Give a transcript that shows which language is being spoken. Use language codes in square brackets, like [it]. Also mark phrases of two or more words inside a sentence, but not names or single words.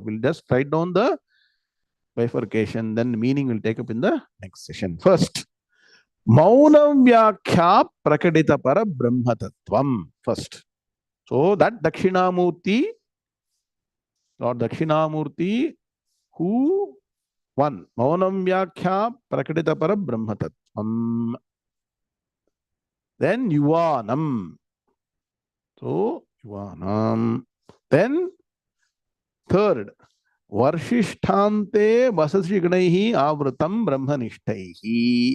[en] We'll just write down the bifurcation, then the meaning will take up in the next session. First, [sa] मौनं व्याख्या प्रकटित पर ब्रह्म तत्त्वम्. [en] First. So that Dakshinamurti, Lord Dakshinamurti, who one, [sa] मौनं व्याख्या प्रकटित पर ब्रह्म तत्त्वम्. [en] Then Yuvanam. So Yuvanam. Then third, [sa] वर्षिष्ठान्ते वसदृषिगणैः आवृतं ब्रह्मनिष्ठैः.